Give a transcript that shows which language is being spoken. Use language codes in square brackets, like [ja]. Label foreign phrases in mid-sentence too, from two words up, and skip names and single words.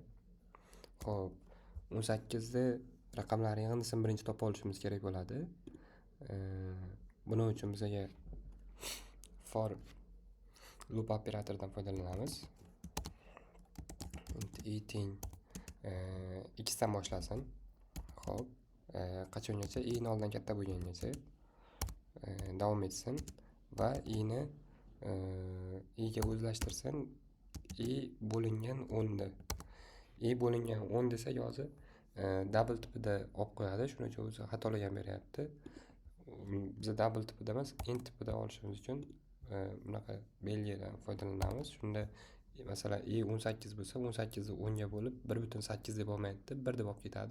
[uz] Xo'p, 18 da raqamlar yig'indisini birinchi topa olishimiz kerak bo'ladi. Buning uchun bizga [en] for loop [uz] operatoridan foydalanamiz. Int i teng x dan boshlasin. Xo'p, qachongacha? I ni oldan katta bo'lgangacha davom etsin va i ni i ga o'zlashtirsin. I bo'lingan 10 ni. I bo'lingan 10 desak hozir double tipida olib qo'yadi. Shuning uchun o'zi xatolar beryapti. Biz double tipida emas, int tipida olishimiz uchun bunaqa belgiyadan foydalanamiz. Shunda masalan i 18 bo'lsa, 18 ni 10 ga bo'lib 1.8 deb olmaydi, 1 deb olib ketadi.